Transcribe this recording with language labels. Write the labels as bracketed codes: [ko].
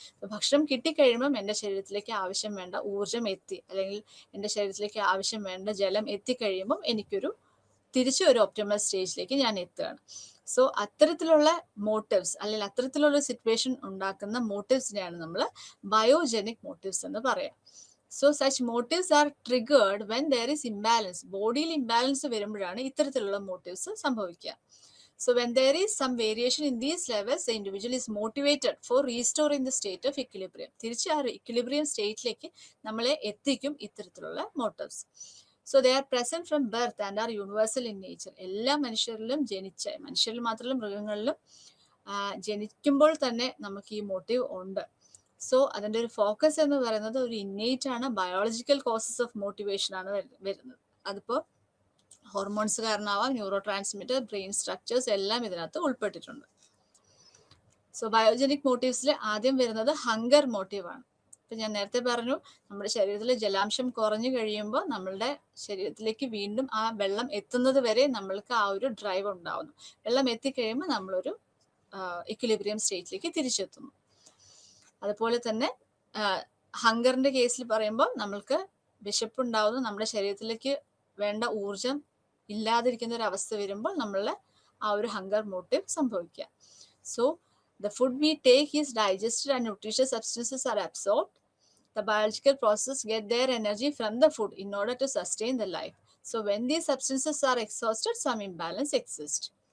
[ml] അപ്പൊ ഭക്ഷണം കിട്ടിക്കഴിയുമ്പം എൻ്റെ ശരീരത്തിലേക്ക് ആവശ്യം വേണ്ട ഊർജം എത്തി, അല്ലെങ്കിൽ എൻ്റെ ശരീരത്തിലേക്ക് ആവശ്യം വേണ്ട ജലം എത്തിക്കഴിയുമ്പം എനിക്കൊരു തിരിച്ചു ഒരു ഒപ്റ്റിമൽ സ്റ്റേജിലേക്ക് ഞാൻ എത്തുകയാണ്. സോ അത്തരത്തിലുള്ള മോട്ടീവ്സ്, അല്ലെങ്കിൽ അത്തരത്തിലുള്ള സിറ്റുവേഷൻ ഉണ്ടാക്കുന്ന മോട്ടീവ്സിനെയാണ് നമ്മൾ ബയോജനിക് മോട്ടീവ്സ് എന്ന് പറയാം. [en] So such motives are triggered when there is imbalance. [ml] ബോഡിയിൽ ഇംബാലൻസ് വരുമ്പോഴാണ് ഇത്തരത്തിലുള്ള മോട്ടീവ്സ് സംഭവിക്കുക. [en] So when there is some variation in these levels, the individual is motivated for restoring the state of equilibrium. [ml] തിരിച്ച് ആ equilibrium സ്റ്റേറ്റിലേക്ക് നമ്മളെ എത്തിക്കും ഇത്തരത്തിലുള്ള motifs. So they are present from birth and R universal in nature. എല്ലാ മനുഷ്യരിലും മനുഷ്യരിൽ മാത്രമല്ല മൃഗങ്ങളിലും ജനിക്കുമ്പോൾ തന്നെ നമുക്ക് ഈ മോട്ടീവ് ഉണ്ട്. സോ അതിൻ്റെ ഒരു ഫോക്കസ് എന്ന് പറയുന്നത് ഒരു ഇന്നേറ്റ് ആണ്, ബയോളജിക്കൽ കോസസ് ഓഫ് മോട്ടിവേഷൻ ആണ് വരുന്നത്. അതിപ്പോ hormones കാരണമാവാം, neuro transmitter, brain structures എല്ലാം ഇതിനകത്ത് ഉൾപ്പെട്ടിട്ടുണ്ട്. സോ ബയോജനിക് മോട്ടീവ്സിൽ ആദ്യം വരുന്നത് ഹങ്കർ മോട്ടീവാണ്. ഇപ്പൊ ഞാൻ നേരത്തെ പറഞ്ഞു, നമ്മുടെ ശരീരത്തിൽ ജലാംശം കുറഞ്ഞു കഴിയുമ്പോൾ നമ്മളുടെ ശരീരത്തിലേക്ക് വീണ്ടും ആ വെള്ളം എത്തുന്നത് വരെ നമ്മൾക്ക് ആ ഒരു ഡ്രൈവ് ഉണ്ടാവുന്നു. വെള്ളം എത്തിക്കഴിയുമ്പോൾ നമ്മളൊരു ഇക്വിലിബ്രിയം സ്റ്റേറ്റിലേക്ക് തിരിച്ചെത്തുന്നു. അതുപോലെ തന്നെ ഹങ്കറിന്റെ കേസിൽ പറയുമ്പോൾ നമ്മൾക്ക് വിശപ്പുണ്ടാവുന്നു, നമ്മുടെ ശരീരത്തിലേക്ക് വേണ്ട ഊർജം ഇല്ലാതിരിക്കുന്ന ഒരു അവസ്ഥ വരുമ്പോൾ നമ്മളുടെ ആ ഒരു ഹങ്കർ മോട്ടീവ് സംഭവിക്കുക. So [en] The food we take is digested and nutritious substances are absorbed. The biological process get their energy from the food in order to sustain the life. So when these substances are exhausted, some imbalance exists.